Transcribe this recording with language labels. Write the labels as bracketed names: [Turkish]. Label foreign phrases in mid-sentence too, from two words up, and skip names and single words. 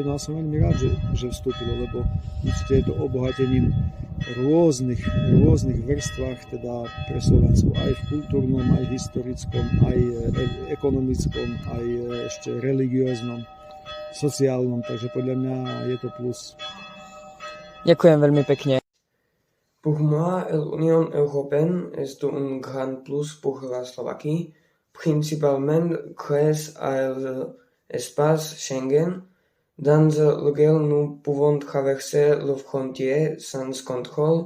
[Slovak] No a som veľmi rád, že vstúpilo, lebo určite je to obohatením rôznych vrstvách, teda pre Slovensko aj v kultúrnom, aj historickom, aj ekonomickom, aj ešte religióznom, sociálnom, takže podľa mňa je to plus. Ďakujem veľmi pekne. [French] Pour moi, l'Union européenne est un grand plus pour la Slovaquie, principalement grâce à l'espace Schengen, dans lequel nous pouvons traverser les frontières sans contrôle.